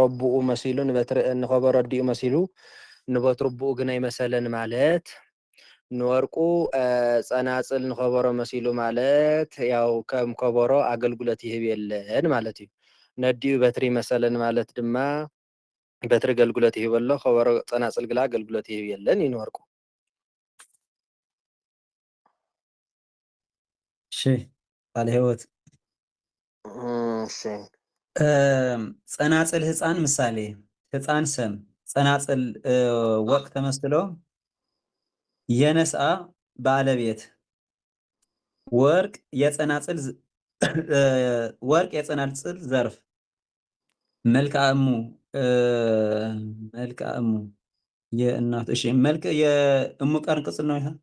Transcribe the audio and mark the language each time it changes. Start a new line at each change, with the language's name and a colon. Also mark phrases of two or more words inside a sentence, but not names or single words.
Tigrinya: ኣቦኡ መሲሉ ንኸበሮ ኣዲኡ መሲሉ ንበትሩ ኣቦኡ ግን ኣይመሰለን ማለት ንወርቁ ፀናፅል ንኸበሮ መሲሉ ማለት ያው ከም ከበሮ ኣገልግሎት ይህብ የለን ማለት እዩ ነዲኡ በትሪ መሰለን ማለት ድማ በትሪ አገልግሎት ይህብ ኣሎ ከበሮ ፀናፅል ግላ አገልግሎት ይህብ የለን እዩ ንወርቁ
Amharic: እሺ ባለ ህይወት እሺ
Geez: ጸናጽል ህፃን
Amharic: ምሳሌ ህፃን ሰም ጸናጽል ወርቅ ተመስሎ የነስአ ባለቤት ወርቅ የጸናጽል ዘርፍ
Geez: መልክዓ እሙ
Amharic: የእናት እሺ መልክ የእሙ ቀርን ቅጽል ነው ይሄ